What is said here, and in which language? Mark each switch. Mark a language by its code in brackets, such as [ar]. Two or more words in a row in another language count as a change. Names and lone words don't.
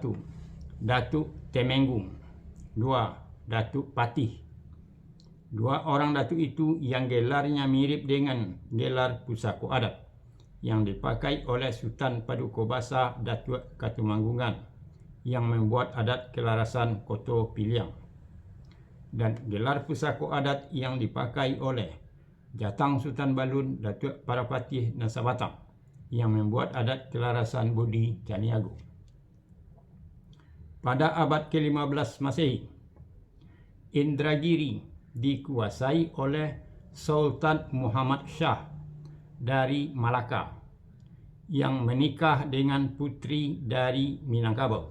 [id] Datuk Temenggung. 2. Datuk Patih. 2 orang datuk itu yang gelarnya mirip dengan gelar pusako adat yang dipakai oleh Sultan Paduka Datuk Katumanggungan yang membuat adat kelarasan Koto Piliang, dan gelar pusako adat yang dipakai oleh Jatang Sultan Balun Datuk Parapatih Nasabatang yang membuat adat kelarasan Budi Caniago. Pada abad ke-15 Masehi, Indragiri dikuasai oleh Sultan Muhammad Shah dari Malaka yang menikah dengan putri dari Minangkabau.